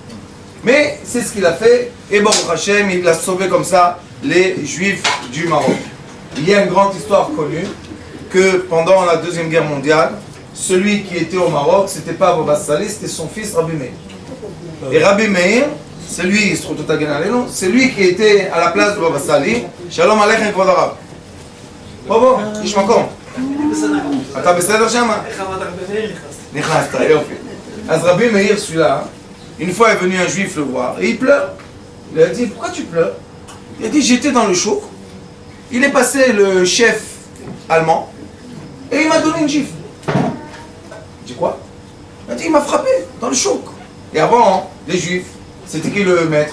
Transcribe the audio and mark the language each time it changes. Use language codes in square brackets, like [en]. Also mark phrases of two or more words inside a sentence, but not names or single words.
[fr] Mais c'est ce qu'il a fait, et [he] ברוך השם, [fr] il a sauvé comme ça les juifs du Maroc. Il y a une grande histoire connue, que pendant la Deuxième Guerre mondiale, celui qui était au Maroc, c'était pas Baba Salih, c'était son fils Rabbi Meir. Et Rabbi Meir, c'est lui, c'est lui qui était à la place de Baba Salih. [he] שלום עליכם כבוד הרב. Bobo, איש מקום. אתה בסדר שם? נכנסת, יופי. אז רבי מאיר [fr] celui-là, une fois est venu un juif le voir et il pleure. Il a dit, pourquoi tu pleures? Il a dit, j'étais dans le chouk. Il est passé le chef allemand et il m'a donné une gifle. Il dit quoi? Il a dit, il m'a frappé dans le chouk. Et avant, les juifs, c'était qui le maître?